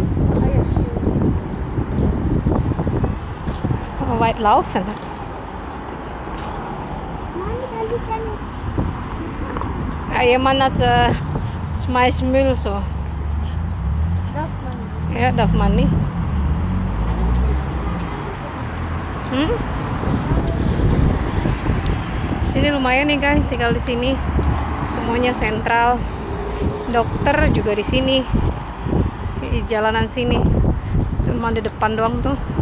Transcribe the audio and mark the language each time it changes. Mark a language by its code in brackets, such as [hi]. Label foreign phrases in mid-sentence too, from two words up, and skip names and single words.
[de] Ah ja, stimmt. Weit laufen. Nein, da liegt ja nicht. Jemand hat schmeißt Müll so. Darf man nicht. Ja, darf man nicht. [id] Sini lumayan nih guys, tinggal di sini. Semuanya sentral. Dokter juga di sini. Di jalanan sini. Cuma di depan doang tuh.